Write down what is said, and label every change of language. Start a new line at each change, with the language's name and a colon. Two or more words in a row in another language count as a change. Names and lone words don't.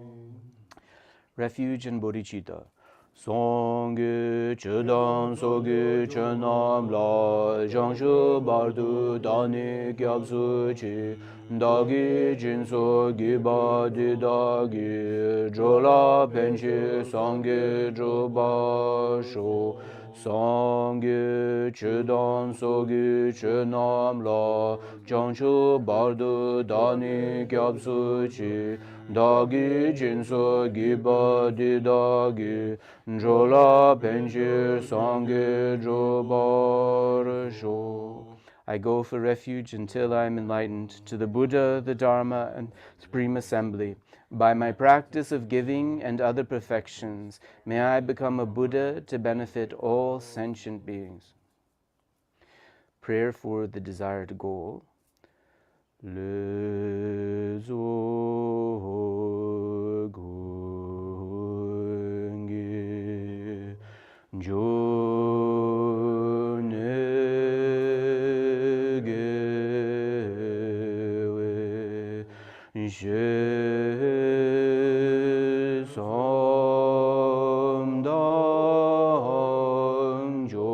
English: Refuge and Bodhicitta.
Tibetan: སངས་རྒྱས་ཆོས་དང་ཚོགས་ཀྱི་མཆོག་རྣམས་ལ་བྱང་ཆུབ་བར་དུ་བདག་ནི་སྐྱབས་སུ མཆི། བདག་གིས་སྦྱིན་སོགས་བགྱིས་པའི་བསོད་ནམས་ཀྱིས། འགྲོ་ལ་ཕན་ཕྱིར་སངས་རྒྱས་འགྲུབ་པར་ཤོག། སངས་རྒྱས་ཆོས་དང་ཚོགས་ཀྱི་མཆོག་རྣམས་ལ། བྱང་ཆུབ་བར་དུ་བདག་ནི་སྐྱབས་སུ་མཆི། བདག་གིས་སྦྱིན་སོགས་བགྱིས་པའི་བསོད་ནམས་ཀྱིས། འགྲོ་ལ་ཕན་ཕྱིར་སངས་རྒྱས་འགྲུབ་པར་ཤོག.
English: I go for refuge until I am enlightened to the Buddha, the Dharma, and Supreme Assembly. By my practice of giving and other perfections, may I become a Buddha to benefit all sentient beings. Prayer for the desired goal.
Tibetan: ལེགས་བཟོ་ཀུན་གྱི་མཇོ དགེ་བའི་ཤེས་བསམ་དང